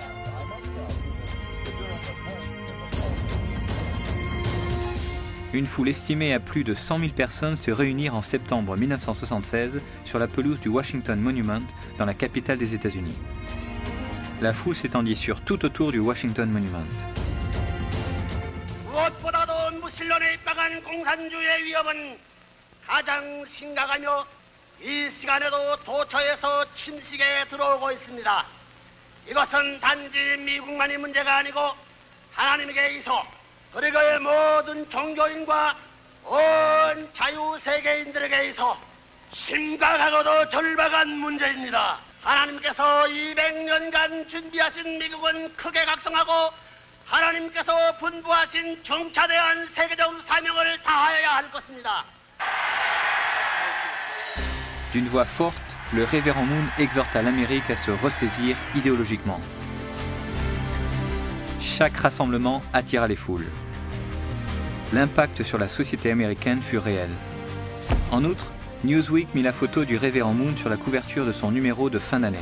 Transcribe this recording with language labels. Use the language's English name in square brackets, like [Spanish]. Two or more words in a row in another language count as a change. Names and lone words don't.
[French] Une foule estimée à plus de 100 000 personnes se réunirent en septembre 1976 sur la pelouse du Washington Monument dans la capitale des États-Unis. La foule s'étendit sur tout autour du Washington Monument. [Korean] 무엇보다도 무신론에 입각한 공산주의의 위협은 가장 심각하며 이 시간에도 도처에서 침식에 들어오고 있습니다. 이것은 단지 미국만이 문제가 아니고 하나님에게 있어 그리고의 모든 종교인과 온 자유세계인들에게 있어 심각하고도 절박한 문제입니다. 하나님께서 200년간 준비하신 미국은 크게 각성하고 하나님께서 분부하신 중차대한 세계적 사명을 다하여야 할 것입니다. [French] D'une voix forte, le révérend Moon exhorta l'Amérique à se ressaisir idéologiquement. Chaque rassemblement attira les foules. L'impact sur la société américaine fut réel. En outre, Newsweek mit la photo du révérend Moon sur la couverture de son numéro de fin d'année.